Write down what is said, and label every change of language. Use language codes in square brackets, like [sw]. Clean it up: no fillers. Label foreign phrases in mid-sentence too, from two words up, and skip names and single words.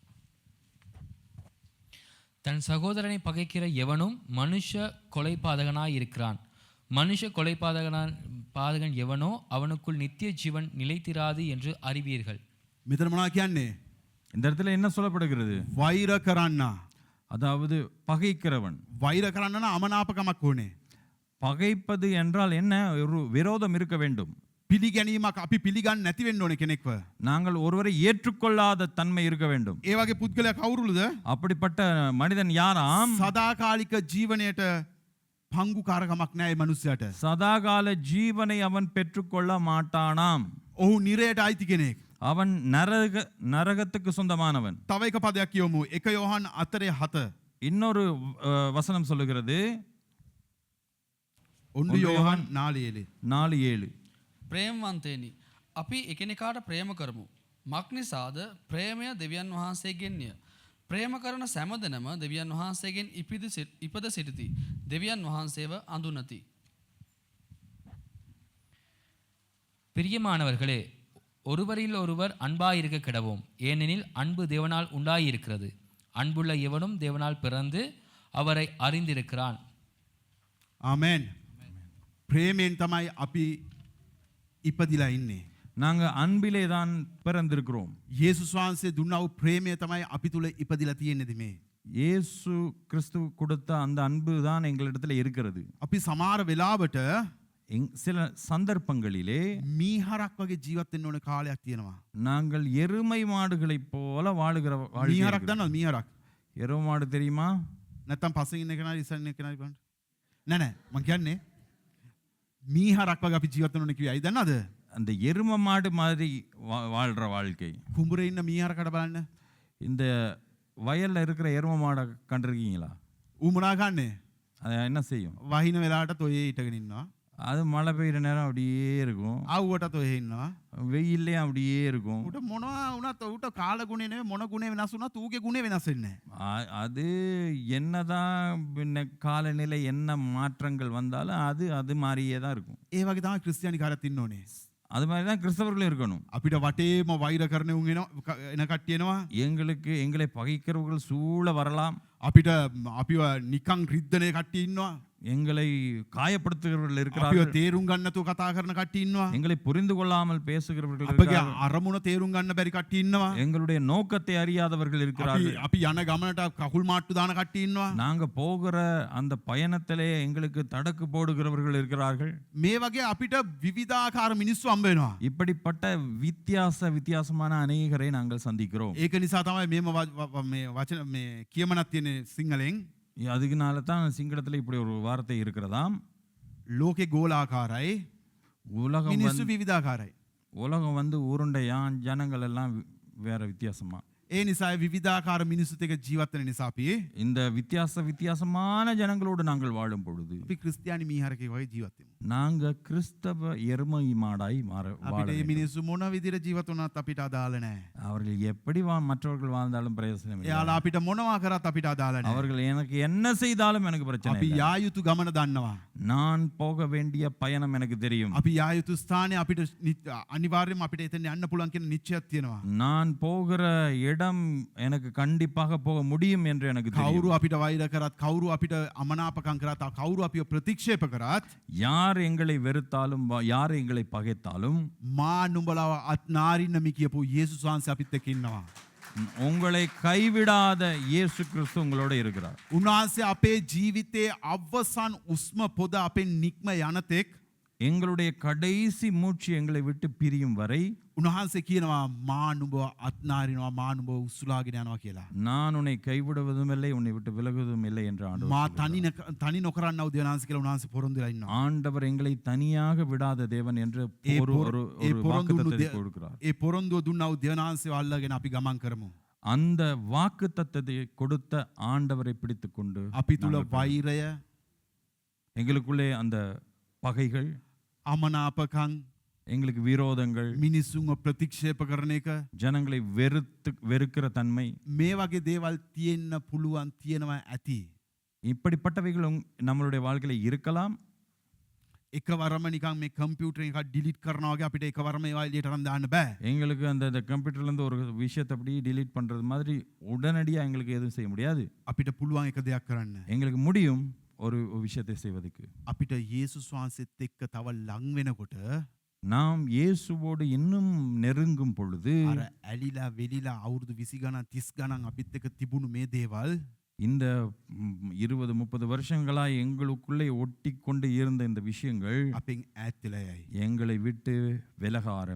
[ta] தன் சகோதரனை பகைக்கிற எவனும் மனுஷ கொலைபாதகனாய் இருக்கிறான். மனுஷ பாதகன் எவனோ அவனுக்குள் நித்திய ஜீவன் நிலைத்திராது என்று அறிவீர்கள். [si] මෙතන මොනවා කියන්නේ? [ta] இந்த இடத்துல என்ன சொல்லப்படுகிறது? [si] වෛර කරන්න. [ta] அதாவது பகைக்கிறவன். [si] වෛර කරන්න නම් අමනාපකමක් ඕනේ. [ta] பகைப்பது என்றால் என்ன? ஒரு விரோதம் இருக்க வேண்டும். [si] පිළිගැනීමක් අපි පිළිගන්නේ නැති වෙන්න ඕනේ කෙනෙක්ව. [ta] நாங்கள் ஒருவரை ஏற்றுக்கொள்ளாத தன்மை இருக்க வேண்டும். [si] ඒ වගේ පුද්ගලයා කවුරුද? [ta] அப்படிப்பட்ட மனிதன் யாராம்? [si] සදාකාලික ජීවනයට පංගුකාරකමක් නැහැ මේ මනුස්සයාට. [ta] சதாகால ஜீவனை அவன் பெற்றுக்கொள்ள மாட்டானாம். [si] ඔහු නිරයට අයිති කෙනෙක්. [ta] அவன் நரகத்துக்கு சொந்தமானவன். [si] තව එක පදයක් කියවමු. 1 යොහන් 4:7 [ta] இன்னொரு வசனம் சொல்லுகிறது. [si] 1 යොහන් 4:7 ප්‍රේමවන්තේනි, අපි එකිනෙකාට ප්‍රේම කරමු. මක් නිසාද? ප්‍රේමය දෙවියන් වහන්සේගෙන්ය. ප්‍රේම කරන සෑම දෙනම දෙවියන් වහන්සේගෙන් ඉපද සිටිති. දෙවියන් වහන්සේව අඳුනති. [ta] பிரியமானவர்களே, ஒருவரில் ஒருவர் அன்பாயிருக்க கிடவோம். ஏனெனில் அன்பு தேவனால் உண்டாயிருக்கிறது. அன்புள்ள எவனும் தேவனால் பிறந்து அவரை அறிந்திருக்கிறான். [si] ආමෙන්. ප්‍රේමයෙන් තමයි අපි ඉපදිලා ඉන්නේ. [ta] நாங்க அன்பிலே தான் பிறந்திருக்கிறோம். [si] යේසුස් වහන්සේ දුන්නා වූ ප්‍රේමය තමයි අපි තුල ඉපදිලා තියෙන්නේ මේ. [ta] இயேசு கிறிஸ்து கொடுத்த அந்த அன்பு தான் எங்களிடத்தில் இருக்கிறது. [si] අපි සමහර වෙලාවට [ta] சில சந்தர்ப்பங்களிலே [si] මීහරක් වගේ ජීවත් වෙන්න ඕන කාලයක් තියෙනවා. [ta] நாங்கள் எருமை மாடுகளைப் போல வாழுகிற [si] මීහරක් දන්නවද? මීහරක්. [ta] எருமை மாடு தெரியுமா? [si] නැත්තම් පස්සෙන් ඉන්න කෙනා ඉස්සෙන් ඉන්න කෙනා බලන්න. නෑ මං කියන්නේ මීහරක් වගේ අපි ජීවත් වෙන්න ඕනේ කිව්වේ. අයි දන්නවද? [ta] அந்த எரும மாடு மாதிரி வாழ்கிற வாழ்க்கை. [si] කුඹුරේ ඉන්න මීහරකට බලන්න. [ta] இந்த வயலில் இருக்கிற எரும மாடை கண்டிருக்கீங்களா? [si] ඌ මොනා ගන්නේ? [ta] அது என்ன செய்யும்? [si] වහින වෙලාවට තොයේ හිටගෙන ඉන්නවා. [ta] அது மழை பெய்கிற நேரம் அப்படியே இருக்கும், [si] ආව්වට තොයේ ඉන්නවා. [ta] வெயில்லையும் அப்படியே இருக்கும். [si] ඌට මොනවා වුණත් ඌට කාල ගුණේ නෙවෙයි මොන ගුණේ වෙනස් වුණත් ඌගේ ගුණේ වෙනස් වෙන්නේ නැහැ. [ta] அது என்னதான் பின்ன காலநிலை என்ன மாற்றங்கள் வந்தாலும் அது அது மாதிரியே தான் இருக்கும். [si] ඒ වගේ තමයි ක්‍රිස්තියානි කාරයත් ඉන්න ඕනේ. [ta] அது மாதிரி தான் கிறிஸ்தவர்களும் இருக்கணும். [si] අපිට වටේම වෛර කරන උන් එන කට්ටිය එනවා. [ta] எங்களை பகைக்கிறவர்கள் சூழ வரலாம். [si] අපිට අපිව නිකන් රිද්දනේ කට්ටිය ඉන්නවා. [ta] எங்களை காயப்படுத்துகிறவர்கள் [si] අපිව [ta] இருக்கிறார்கள். [si] තේරුම් ගන්න නැතුව කතා කරන කට්ටිය ඉන්නවා. [ta] எங்களை புரிந்து கொள்ளாமல் பேசுகிறவர்கள் [si] අපගේ [ta] இருக்கிறார்கள். [si] අරමුණ තේරුම් ගන්න බැරි කට්ටිය ඉන්නවා. [ta] எங்களுடைய நோக்கத்தை அறியாதவர்கள் [si] අපි [ta] இருக்கிறார்கள். [si] අපි යන ගමනට කකුල් මාට්ටු දාන කට්ටිය ඉන්නවා. [ta] நாங்க போகிற அந்த பயணத்திலே எங்களுக்கு தடக்கு போடுகிறவர்கள் இருக்கிறார்கள். [si] මේ වගේ අපිට විවිධාකාර මිනිස්සු හම්බ වෙනවා. [ta] இப்படிப்பட்ட வித்தியாசமான அநேகரை நாங்கள் சந்திக்கிறோம். [si] ඒක නිසා තමයි මේම මේ වචන මේ කියමනක් තියෙන්නේ සිංහලෙන්. [ta] அதுக்குனால தான் சிங்களத்தில் இப்படி ஒரு வார்த்தை இருக்கிறதாம். [si] ලෝකේ ගෝලාකාරයි [ta] உலகம் [si] මිනිස්සු විවිධාකාරයි. [ta] உலகம் வந்து உருண்டையான், ஜனங்கள் எல்லாம் வேற வித்தியாசமா. [si] ඒ නිසා විවිධාකාර මිනිස්සුත් එක්ක ජීවත් වෙන නිසා අපි [ta] இந்த வித்தியாசமான ஜனங்களோடு நாங்கள் வாழும் பொழுது [si] අපි ක්‍රිස්තියානි මීහරකේ වගේ ජීවත් වෙමු. [ta] நாங்க கிறிஸ்தவ எருமை மாடாய் வாழ [si] අපිට මේ [ta] வேண்டும். [si] මිනිස්සු මොන විදිහට ජීවත් වුණත් අපිට අදාළ නැහැ. [ta] அவர்கள் எப்படி மற்றவர்கள் வாழ்ந்தாலும் பிரயோசனம் இல்லை. [si] එයාලා අපිට මොනවා කරත් අපිට අදාළ නැහැ. [ta] அவர்கள் எனக்கு என்ன செய்தாலும் எனக்கு பிரச்சனை [si] අපි [ta] இல்லை. [si] යා යුතු ගමන දන්නවා. [ta] நான் போக வேண்டிய பயணம் எனக்கு தெரியும். [si] අපි යා යුතු ස්ථානය අපිට අනිවාර්යයෙන්ම අපිට එතන යන්න පුළුවන් කියන නිශ්චයක් තියෙනවා. [ta] நான் போகிற இடம் எனக்கு கண்டிப்பாக போக முடியும் என்று எனக்கு தெரியும். [si] කවුරු අපිට වෛර කරත් කවුරු අපිට අමනාපකම් කරත් කවුරු අපිව ප්‍රතික්ෂේප කරත් [ta] யார் எங்களை வெறுத்தாலும் யார் எங்களை பகைத்தாலும் [si] මා නුඹලව අත්නාරින්නමි කියපු යේසුස් වහන්සේ අපිත් එක්ක ඉන්නවා. [ta] உங்களை கைவிடாத இயேசு கிறிஸ்து உங்களோட இருக்கிறார். [si] උන්වහන්සේ අපේ ජීවිතයේ අවසන් උස්ම පොද අපෙන් නික්ම යනතෙක් [ta] எங்களுடைய கடைசி மூச்சு எங்களை விட்டு பிரியும் வரை [si] උන්වහන්සේ කියනවා මා නුඹව අත්නාරිනවා මා නුඹව උස්සලාගෙන යනවා කියලා. [ta] நான் உன்னை கைவிடுவதும் இல்லை, உன்னை விட்டு விலகுவதும் இல்லை என்று ஆண்டவர் [si] මා [ta] சொல்கிறார். [si] තනි නොකරන්නව දෙවනාංශ කියලා උන්වහන්සේ පොරොන්දු වෙලා ඉන්නවා. [ta] ஆண்டவர் எங்களை தனியாக விடாத தேவன் என்று [si] ඒ [ta] ஒரு ஒரு ஒரு வாக்குத்தத்தத்தை கொடுக்கிறார். [si] ඒ පොරොන්දුව දුන්නව දෙවනාංශය අල්ලගෙන අපි ගමන් කරමු. [ta] அந்த வாக்குத்தத்தத்தை கொடுத்த ஆண்டவரை பிடித்துக் கொண்டு [si] අපි තුල [ta] நாங்கள் [si] වෛරය [ta] எங்களுக்குள்ளே அந்த பகைகள், [si] අමනාපකම් [ta] எங்களுக்கு விரோதங்கள், [si] මිනිස්සුන්ව ප්‍රතික්ෂේප කරන එක [ta] ஜனங்களை வெறுக்கிற தன்மை, [si] මේ වගේ දේවල් තියෙන්න පුළුවන් තියෙනවා ඇති. [ta] இப்படிப்பட்டவைகள் நம்மளுடைய வாழ்க்கையில இருக்கலாம். [si] එකවරම නිකන් මේ කම්පියුටර් එකක් ඩිලීට් කරනවා වගේ අපිට එකවරම ඒවා එළියට අරන් දාන්න බෑ. [ta] எங்களுக்கு அந்த கம்ப்யூட்டர்ல இருந்து ஒரு விஷயத்தை அப்படியே டிலீட் பண்றது மாதிரி உடனடியா எங்களுக்கு எதுவும் செய்ய முடியாது. [si] අපිට පුළුවන් එක දෙයක් කරන්න. [ta] எங்களுக்கு முடியும் ஒரு விஷயத்தை செய்வதற்கு. [si] අපිට යේසුස් වහන්සේත් එක්ක තව ලං වෙනකොට [ta] நாம் இயேசுவோடு இன்னும் நெருங்கும் பொழுது [si] අර ඇලිලා වෙලිලා අවුරුදු 20 ගණන් 30 ගණන් අපිත් එක්ක තිබුණු මේ දේවල් [ta] இந்த 20-30 வருஷங்களா எங்களுக்குள்ளே ஒட்டி கொண்டு இருந்த இந்த விஷயங்கள் [si] අපෙන් ඈත් වෙලා යයි. [ta] எங்களை விட்டு விலக